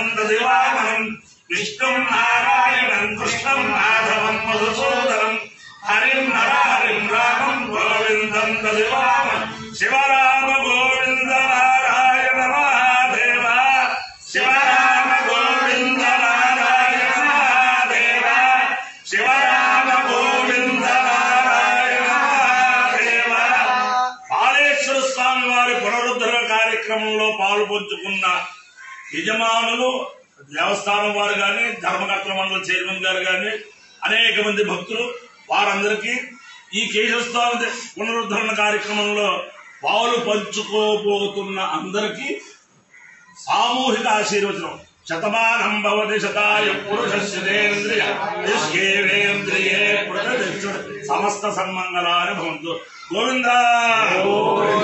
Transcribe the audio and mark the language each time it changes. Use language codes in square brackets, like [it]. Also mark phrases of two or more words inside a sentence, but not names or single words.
[sa] तदेवाहं विष्णुं नारायणं कृष्णं माधवं मधुसूदनं हरिं रामं गोविन्दं तदेवाहं शिवराम गोविन्द नारायण महादेव शिवराम गोविन्द नारायण महादेव शिवराम गोविंद नारायण महादेव [te] పాలేశ్వర స్వామి వారి పునరుద్ధరణ కార్యక్రమంలో పాల్పంచుకున్న యజమానులు దేవస్థానం వారు గాని ధర్మకర్తల మండలి చైర్మన్ గారు గాని అనేక మంది భక్తులు వారందరికీ ఈ కేశవస్వామి పునరుద్ధరణ కార్యక్రమంలో పాలు పంచుకోబోతున్న అందరికీ సామూహిక ఆశీర్వచనం [sa] शतमानं भवति शताय पुरुषस्येन्द्रिय समस्त सन्मङ्गलानि भवन्तु [te] గోవిందా